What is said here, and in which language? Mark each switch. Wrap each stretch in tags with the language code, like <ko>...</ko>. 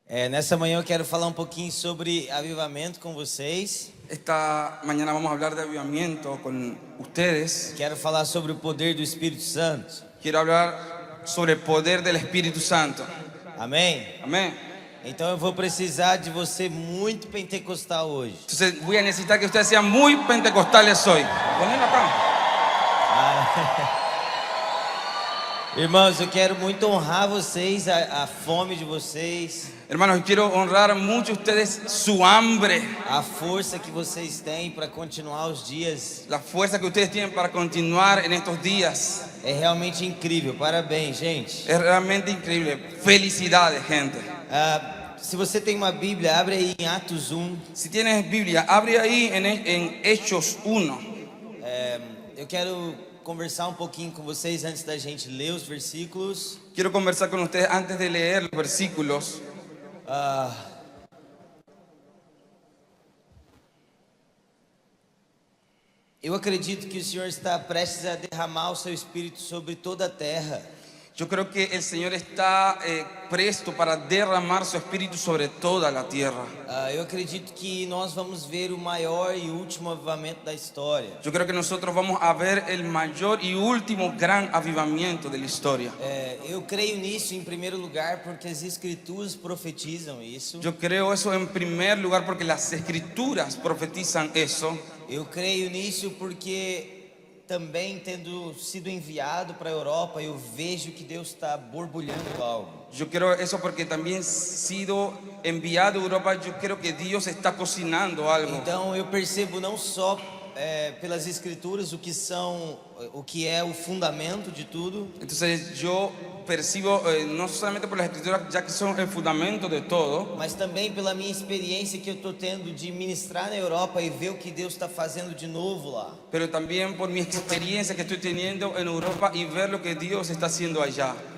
<pt>Nessa manhã eu quero falar um pouquinho sobre avivamento com vocês.</pt> <es>Esta mañana vamos a hablar de avivamiento con ustedes.</es> <pt>Quero falar sobre o poder do Espírito Santo.</pt> <es>Quiero hablar sobre el poder del Espíritu Santo.</es> <pt>Amém?</pt> <es>Amén.</es> <pt>Então eu vou precisar de você muito pentecostal hoje.</pt> <es>Entonces voy a necesitar que ustedes sean muy pentecostales hoy. Ponelo acá.</es> <pt>Irmãos, eu quero muito honrar vocês, a fome de vocês,</pt> <es>Hermanos, quiero honrar mucho a ustedes su hambre,</es> <pt>a força que vocês têm para continuar os dias.</pt> <es>la fuerza que ustedes tienen para continuar en estos días.</es> <pt>É realmente incrível. Parabéns, gente.</pt> <es>Es realmente increíble. Felicidades, gente.</es> <pt>Se você tem uma Bíblia, abre aí em Atos 1.</pt> <es>Si tienes Biblia, abre ahí en Hechos 1.</es> <pt>Eu quero conversar um pouquinho com vocês antes da gente ler os versículos.</pt> <es>Quiero conversar con ustedes antes de leer los versículos.</es> <pt>Eu acredito que o Senhor está prestes a derramar o seu Espírito sobre toda a terra.</pt> <es>Yo creo que el Señor está presto para derramar su espíritu sobre toda la tierra.</es> <pt>Eu acredito que nós vamos ver o maior e último avivamento da história.</pt> <es>Yo creo que nosotros vamos a ver el mayor y último gran avivamiento de la historia.</es> <pt>Eu creio nisso em primeiro lugar porque as Escrituras profetizam isso.</pt> <es>Yo creo eso en primer lugar porque las escrituras profetizan eso.</es> <pt>Eu creio nisso porque também tendo sido enviado para a Europa, eu vejo que Deus está borbulhando algo.</pt> <es>Yo creo eso porque también sido enviado a Europa, yo creo que Dios está cocinando algo.</es> <pt>Então eu percebo não só pelas Escrituras o que é o fundamento de tudo,</pt> <es>Entonces yo percibo no solamente por las escrituras, ya que son el fundamento de todo,</es> <pt>mas também pela minha experiência que eu estou tendo de ministrar na Europa e ver o que Deus está fazendo de novo lá.</pt> <es>pero también por mi experiencia que estoy teniendo en Europa y ver lo que Dios está haciendo allá.</es>